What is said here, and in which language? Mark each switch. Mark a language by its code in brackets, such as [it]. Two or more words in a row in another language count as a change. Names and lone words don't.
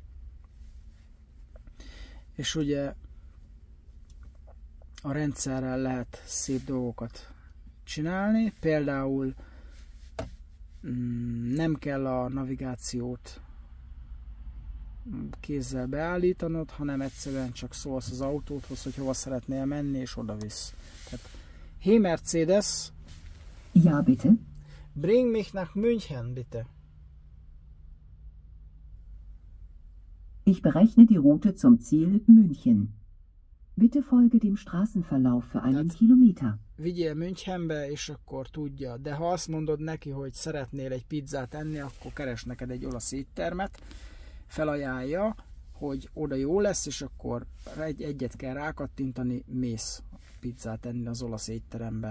[hu] És ugye a rendszerrel lehet szép dolgokat csinálni, például nem kell a navigációt kézzel beállítanod, hanem egyszerűen csak szólsz az autódhoz, hogy hova szeretnél menni, és oda visz. Tehát, [de] hey Mercedes, ja bitte. Bring mich nach München, bitte. Ich berechne die Route zum Ziel München. Bitte folge dem Straßenverlauf für einen Kilometer. [hu] Vigyél Münchenbe, és akkor tudja. De ha azt mondod neki, hogy szeretnél egy pizzát enni, akkor keres neked egy olasz éttermet, felajánlja, hogy oda jó lesz, és akkor egyet kell rákattintani, mész pizzát enni az olasz étterembe.